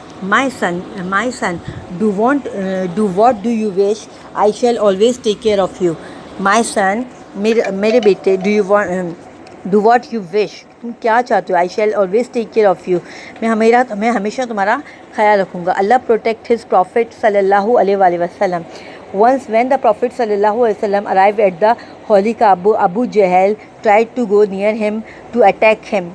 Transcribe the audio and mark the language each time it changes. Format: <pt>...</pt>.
<en>my son, do what do you wish, I shall always take care of you. my son,</en> <ur>میرے بیٹے,</ur> <en>do what you wish,</en> <ur>تم کیا چاہتے ہو,</ur> <en>I shall always take care of you,</en> <ur>میں ہمیشہ تمہارا خیال رکھوں گا.</ur> <en>اللہ protect his prophet صلی اللہ علیہ وآلہ وسلم. once when the prophet صلی اللہ علیہ وسلم arrived at the holy Kaaba, Abu Jahl tried to go near him to attack him.</en>